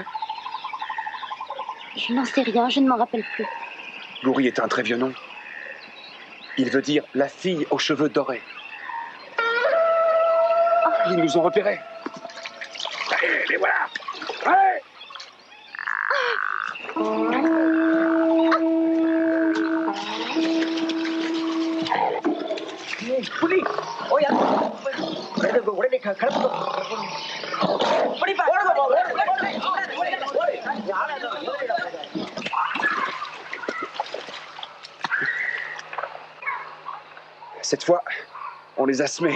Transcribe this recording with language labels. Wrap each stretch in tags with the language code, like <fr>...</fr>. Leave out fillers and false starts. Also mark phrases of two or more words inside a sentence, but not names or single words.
<fr>Je n'en sais rien, je ne m'en rappelle plus. Gouri est un très vieux nom. Il veut dire la fille aux cheveux dorés. Ils nous ont repérés. Allez, les voilà! Allez!</fr> <ta>புலி ஓயா உடனே கிளம்பு</ta> <fr>Cette fois, on les a semés.</fr>